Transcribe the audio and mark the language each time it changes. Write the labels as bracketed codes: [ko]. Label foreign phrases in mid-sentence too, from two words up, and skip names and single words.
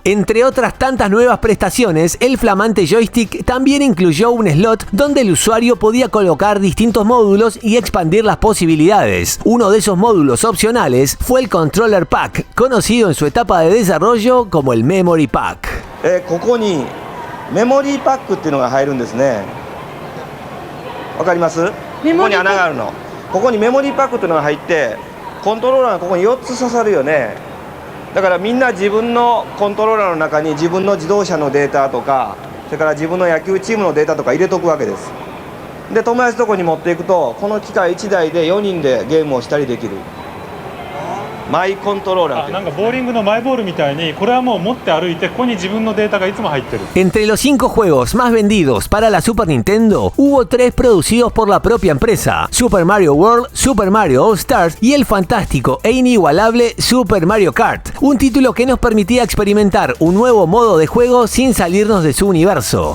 [es] Entre otras tantas nuevas prestaciones, el flamante joystick también incluyó un slot donde el usuario podía colocar distintos módulos y expandir las posibilidades. Uno de esos módulos opcionales fue el Controller Pack, conocido en su etapa de desarrollo como el Memory Pack. [ja] ここにメモリーパックっていうのが入るんですね。わかります？ここに穴があるの。ここにメモリーパックっていうのが入って、コントローラーがここに4つ刺さるよね。だからみんな自分のコントローラーの中に自分の自動車のデータとか、それから自分の野球チームのデータとか入れとくわけです。で、友達のとこに持っていくと、この機械1台で4人でゲームをしたりできる。マイコントローラーって。なんかボーリングのマイボールみたいに、これはもう持って歩いて、ここに自分のデータがいつも入ってる。 [es] Entre los 5 juegos más vendidos para la Super Nintendo, hubo 3 producidos por la propia empresa: Super Mario World, Super Mario All Stars y el fantástico e inigualable Super Mario Kart, un título que nos permitía experimentar un nuevo modo de juego sin salirnos de su universo.